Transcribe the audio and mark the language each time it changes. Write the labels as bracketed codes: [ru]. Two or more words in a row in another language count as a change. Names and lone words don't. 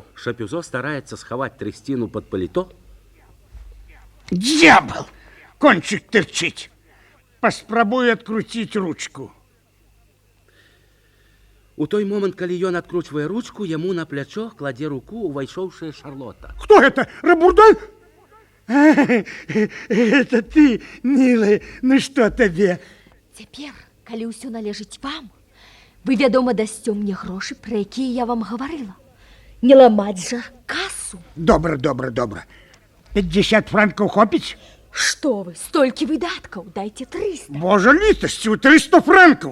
[be] Шапюзо стараецца схаваць трысціну пад паліто. [ru] Дьявол! Кончик тырчыць. [be] Паспрабую адкруціць ручку. У той момант, калі ён адкручвае ручку, яму на плячо кладзе руку увайшоўшая Шарлота. [ru] Кто это? Рабурдэн? Это ты, милая. Ну что тебе? [be] Цяпер, калі ўсё належыць вам, вы, вядома, дасце мне грошы, пра якія я вам гаварыла. Не ламаць жа касу. Добра. 50 франкаў хопіць? Што вы, столькі выдаткаў, дайце 300. Божа літасцю, 300 франкаў.